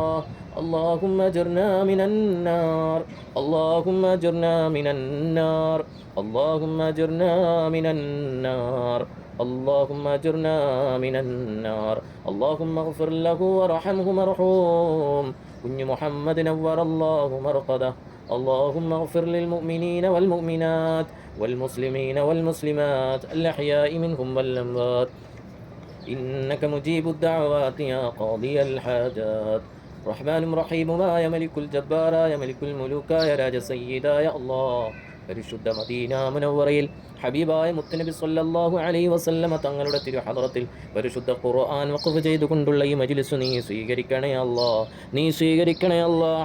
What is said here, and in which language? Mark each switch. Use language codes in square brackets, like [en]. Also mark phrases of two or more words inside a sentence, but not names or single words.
[ar] اللهم أجرنا من النار، اللهم أجرنا من النار، اللهم أجرنا من النار، اللهم أجرنا من النار. اللهم اغفر له وارحمه مرحوم കുഞ്ഞു മുഹമ്മദ് نور الله مرقده. اللهم اغفر للمؤمنين والمؤمنات والمسلمين والمسلمات الأحياء منهم والأموات إنك مجيب الدعوات يا قاضي الحاجات. [ml] റഹ്മാനും റഹീമുമായ മലിക്കുൽ ജബ്ബാറായ മലിക്കുൽ മുലൂക്കായ രാജ സയ്യിദായ അല്ലാഹ്, പരിശുദ്ധ മദീന മുനവ്വറയിൽ ഹബീബായ മുത്തുനബി [ar] صلى الله عليه وسلم [ml] തങ്ങളുടെ തിരുഹദറത്തിൽ പരിശുദ്ധ ഖുർആൻ വഖഫ് ചെയ്തുകൊണ്ടുള്ള ഈ മജ്ലിസ് നീ സ്വീകരിക്കണേ അല്ലാഹ്, നീ സ്വീകരിക്കണേ അല്ലാഹ്.